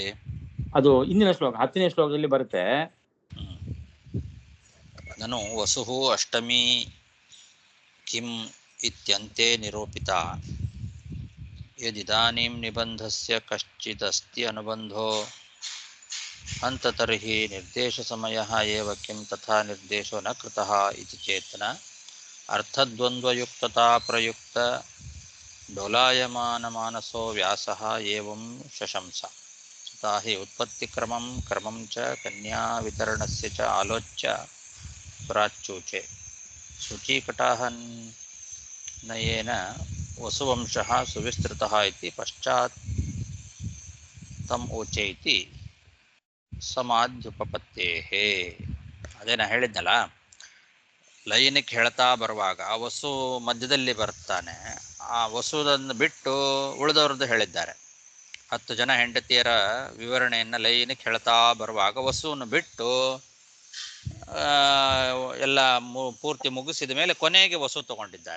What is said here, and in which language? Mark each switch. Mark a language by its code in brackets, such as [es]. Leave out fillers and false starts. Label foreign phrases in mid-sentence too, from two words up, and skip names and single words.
[kn] ಅದು ಇಂದಿನ ಶ್ಲೋಕ 10ನೇ ಶ್ಲೋಕದಲ್ಲಿ ಬರುತ್ತೆ. [sa] ನಾನು ವಸುಹು ಅಷ್ಟಮಿ ಕಿಂ ಇತ್ಯಂತೆ ನಿರೂಪಿತ ಯದಿದಾನೀಂ ನಿಬಂಧಸ್ಯ ಕಶ್ಚಿದಸ್ತಿ ಅನುಬಂಧೋ ಅಂತ ತರ್ಹಿ ನಿರ್ದೇಶ ಸಮಯಃ ಏವ ಕಿಂ ತಥಾ ನಿರ್ದೇಶೋ ನ ಕೃತಃ ಇತಿ ಚೇತನ ಅರ್ಥದ್ವಂದ್ವಯುಕ್ತತಾ ಪ್ರಯುಕ್ತ ಡೋಲಾಯಮಾನ ಮಾನಸೋ ವ್ಯಾಸಃ ಏವಂ ಶಶಂಸ ತಥಾ ಹಿ ಉತ್ಪತ್ತಿಕ್ರಮಂ ಕ್ರಮಂ ಚ ಕನ್ಯಾ ವಿತರಣಸ್ಯ ಚ ಆಲೋಚ್ಯ ಪ್ರಾಚ್ಯೂಚೆ ಶುಚೀಕಟಾಹನಯೇನ ವಸುವಂಶಃ ಸುವಿಸ್ತೃತಃ ಇತಿ ಪಶ್ಚಾತ್ ತಮ್ ಓಚೆ ಇತಿ ಸಮಾಧ್ಯುಪಪತ್ತೇಹೇ. [kn] ಅದೇ ನಾ ಹೇಳಿದ್ನಲ್ಲ, ಲೈನಿಗೆ ಹೇಳ್ತಾ ಬರುವಾಗ ವಸು ಮಧ್ಯದಲ್ಲಿ ಬರ್ತಾನೆ. ಆ ವಸುವನ್ನು ಬಿಟ್ಟು ಉಳಿದವ್ರದ್ದು ಹೇಳಿದ್ದಾರೆ. 10 ಜನ ಹೆಂಡತಿಯರ ವಿವರಣೆಯನ್ನು ಲೈನಿಗೆ ಹೇಳ್ತಾ ಬರುವಾಗ ವಸುವನ್ನು ಬಿಟ್ಟು ಎಲ್ಲ ಪೂರ್ತಿ ಮುಗಿಸಿದ ಮೇಲೆ ಕೊನೆಗೆ ವಸು ತಗೊಂಡಿದ್ದಾರೆ.